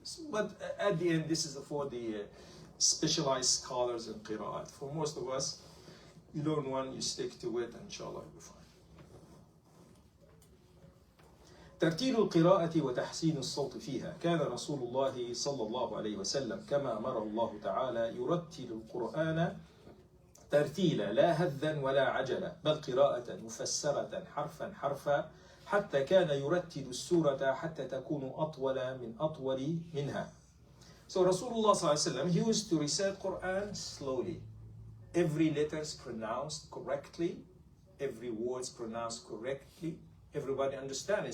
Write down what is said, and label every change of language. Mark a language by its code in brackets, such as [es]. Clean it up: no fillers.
[en] But at the end, this is for the specialized scholars in qira'at. For most of us, you learn one, you stick to it, and inshallah you'll be fine. [ar] ترتيل القراءة وتحسين الصوت فيها. كان رسول الله صلى الله عليه وسلم كما أمر الله تعالى يرتل القرآن ترتيلا لا هذا ولا عجلا، بل قراءة مفسرة حرفا حرفا، حتى كان يرتل السورة حتى تكون أطول منها. [en] So Rasulullah صلى الله عليه وسلم, he used to recite Quran slowly. every letter is pronounced correctly, every word is pronounced correctly, everybody understands it.